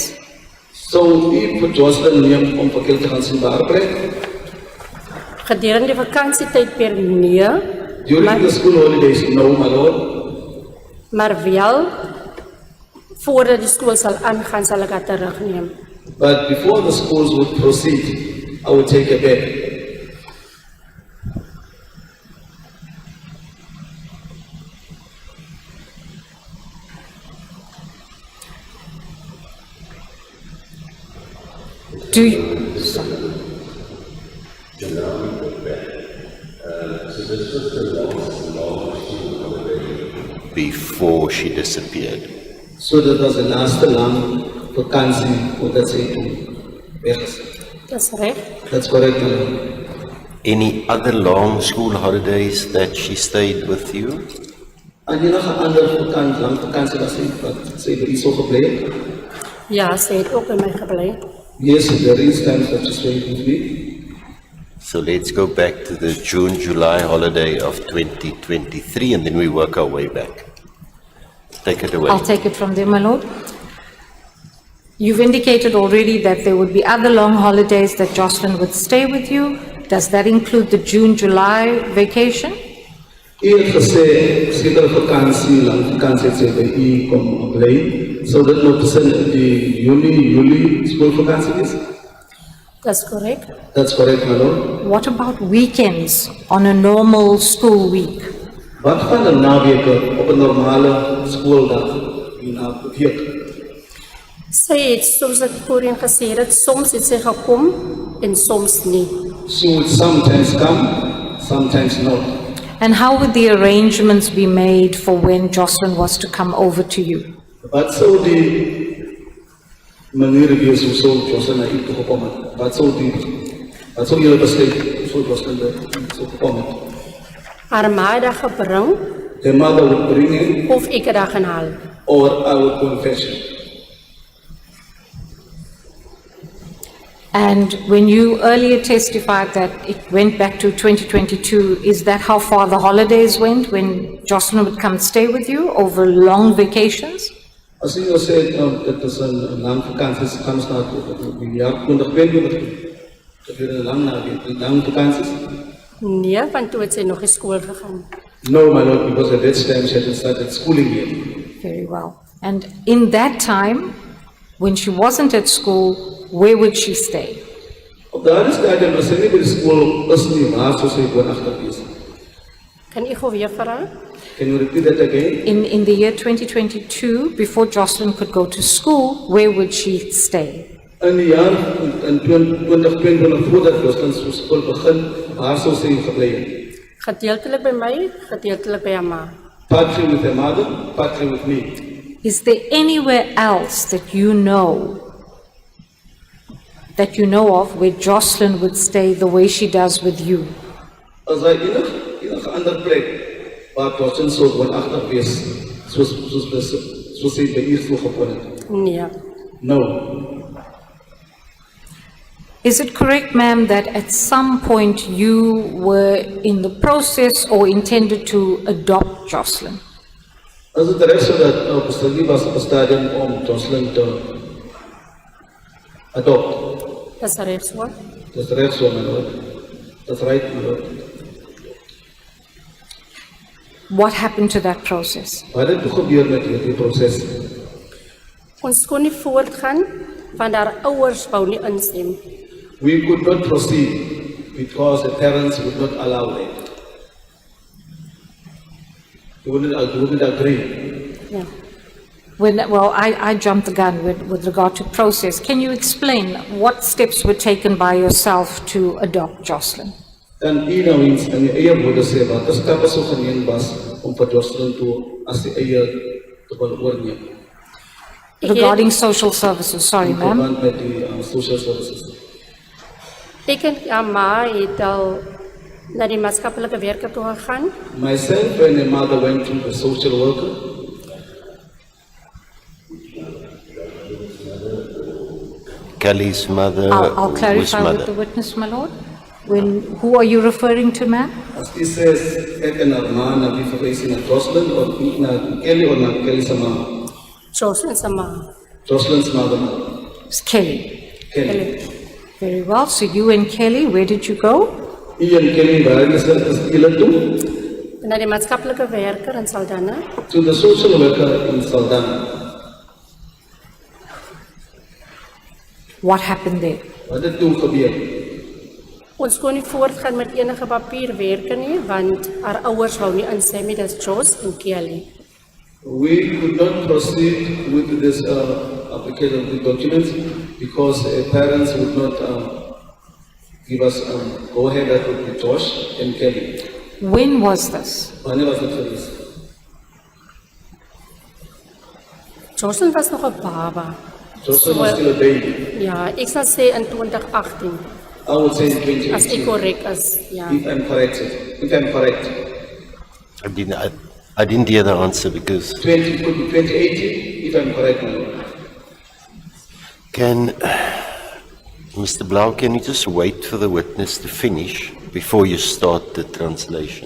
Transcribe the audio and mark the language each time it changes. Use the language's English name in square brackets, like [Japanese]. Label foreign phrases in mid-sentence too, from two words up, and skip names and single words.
[Afrikaans] So u vir Joshlin neem om vir Kelly te gaan sien by haar plek? Gedurende die vakansietydperk nee, [English] During the school holidays, no, my lord. [Afrikaans] maar wel voordat die skool sal aangaan sal ek haar terugneem. [English] But before the schools would proceed, I would take her back. Do you, before she disappeared. So that was the last [Afrikaans] lang vakansie voordat sy toe weg is. Dis reg. [English] That's correct, my lord. Any other long school holidays that she stayed with you? [Afrikaans] En enige ander vakansie, lang vakansie was sy wat sy by u so gebly het? Ja, sy het ook by my gebly. [English] Yes, there is times that she stayed with me. So let's go back to the June-July holiday of 2023 and then we work our way back. Take it away. I'll take it from there, my lord. You've indicated already that there would be other long holidays that Joshlin would stay with you. Does that include the June-July vacation? [Afrikaans] U het gesê, sekere vakansie, lang vakansie het sy by u kom bly. So dit nou tussen die Julie schoolvakansie is? Dis korrek. [English] That's correct, my lord. What about weekends on a normal school week? [Afrikaans] Wat van 'n naweke op 'n normale skooldag in 'n week? Sy het soos ek voorheen gesê het, soms het sy gekom en soms nie. [English] She would sometimes come, sometimes not. And how would the arrangements be made for when Joshlin was to come over to you? [Afrikaans] Wat sou die manier wees hoe sou Joshlin na u toe gekom het? Wat sou julle besluit hoe sou Joshlin so gekom het? Haar ma het haar gebring [English] The mother would bring him [Afrikaans] of ek het haar gaan haal. [English] or I would confess him. And when you earlier testified that it went back to 2022, is that how far the holidays went, when Joshlin would come stay with you over long vacations? [Afrikaans] As u nou sê, dit is 'n lang vakansie, gaan ons na die jaar 2022. Dit is 'n lang vakansies. Nee, want toe het sy nog nie skool gegaan. [English] No, my lord, because at that time she hadn't started schooling yet. Very well. And in that time, when she wasn't at school, where would she stay? [Afrikaans] Op daardie stadium as sy nie by die skool is nie, waar sou sy woonagtig wees? Kan u gou weer vra? [English] Can you repeat that again? In the year 2022, before Joshlin could go to school, where would she stay? [Afrikaans] In die jaar in 2020 voordat Joshlin so skool begin, waar sou sy gebly het? Gedeeltelik by my, gedeeltelik by haar ma. [English] Partly with her mother, partly with me. Is there anywhere else that you know of where Joshlin would stay the way she does with you? [Afrikaans] As hy enige ander plek waar Joshlin sou woonagtig wees, soos sy by u so gewoon het? Nee. [English] No. Is it correct, ma'am, that at some point you were in the process or intended to adopt Joshlin? [Afrikaans] As dit reg so dat besluit was op 'n stadium om Joshlin te adopt. Dis reg so. Dis reg so, [English] my lord. That's right, my lord. What happened to that process? [Afrikaans] Wat het gebeur met hierdie proses? Ons kon nie voortgaan want haar ouers wou nie instem. [English] We could not proceed because the parents would not allow it. They wouldn't agree. Ja. I jumped the gun with regard to process. Can you explain what steps were taken by yourself to adopt Joshlin? [Afrikaans] Dan u nou eens in die eie woorde sê wat as stappe so geneem was om vir Joshlin toe as die eie te wil oorneem. [English] Regarding social services, sorry, In ma'am. [Afrikaans] verband met die [English] social services. [Afrikaans] Ek en haar ma het al na die maatskaplike werker toe gegaan. [English] Myself and a mother went to the social worker. Kelly's mother, I'll whose clarify mother? with the witness, my lord. Who are you referring to, ma'am? As he says, [Afrikaans] ek en haar ma na die verwysing na Joshlin of na Kelly or na Kelly sa ma. Joshlin se ma. [English] Joshlin's mother. It's Kelly. Kelly. Very well. So you and Kelly, where did you go? [Afrikaans] Ian Kelly waar is hulle toe? Na die maatskaplike werker in Saldanha. [English] To the social worker in Saldanha. What happened there? [Afrikaans] Wat het toe gebeur? Ons kon nie voortgaan met enige papierwerke nie, want haar ouers wou nie instem nie, dis Jos en Kelly. We could not proceed with this application of the documents because parents would not give us go ahead with Josh and Kelly. When was this? Wanneer was dit gewees? Joshlin was nog 'n baba. [English] Joshua was still a baby. [Afrikaans] Ja, ek sal sê in 2018. [English] I would say in 2018. [Afrikaans] As ek korrek is, ja. [English] If I'm correct. I didn't hear the answer because 2018, if I'm correct. can Mr. Blau, can you just wait for the witness to finish before you start the translation?